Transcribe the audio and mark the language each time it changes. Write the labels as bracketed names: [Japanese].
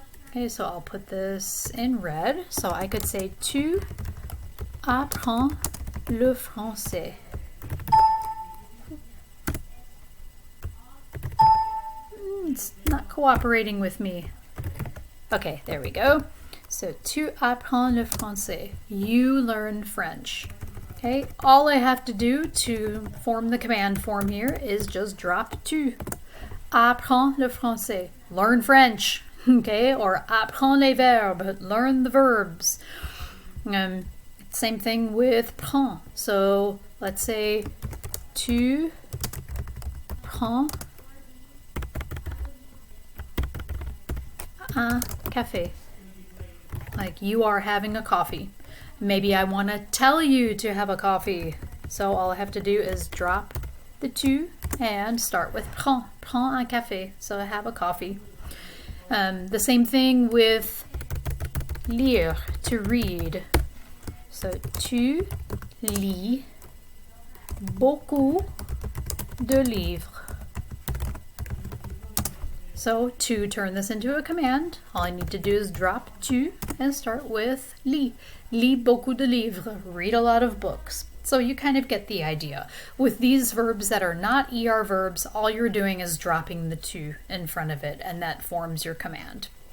[English] Okay, so I'll put this in red. So I could say, [French] tu apprends le français. [English] It's not cooperating with me. Okay, there we go. [French] So, tu apprends le français. [English] You learn French. Okay, all I have to do to form the command form here is just drop tu. [French] Apprends le français. [English] Learn French. Okay, or [French] apprends les verbes. [English] Learn the verbs. Same thing with prends. So, let's say, [French] tu prends un café. [English] Like you are having a coffee. Maybe I want to tell you to have a coffee. So all I have to do is drop the tu and start with prends. [French] Prends un café. [English] So have a coffee. The same thing with lire, to read. [French] So tu lis beaucoup de livres. [English] So to turn this into a command, all I need to do is drop tu and start with lis. [French] Lis beaucoup de livres. [English] Read a lot of books. So you kind of get the idea. With these verbs that are not ER verbs, all you're doing is dropping the tu in front of it, and that forms your command.